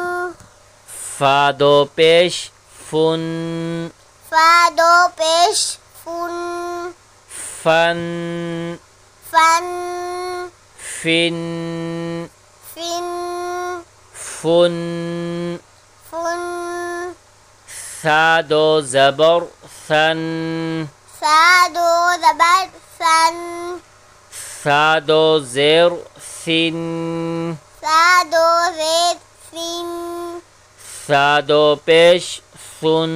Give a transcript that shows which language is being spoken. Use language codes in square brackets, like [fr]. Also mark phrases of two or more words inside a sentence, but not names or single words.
[ur] فا دو پیش فُن. فا دو پیش فُن. फन फन। फिन फिन। फुन। फुन। سا دو زبر سَن. سا دو زبر سَن. سا دو زیر سِن. سا دو زیر سِن. سا دو پیش سُن.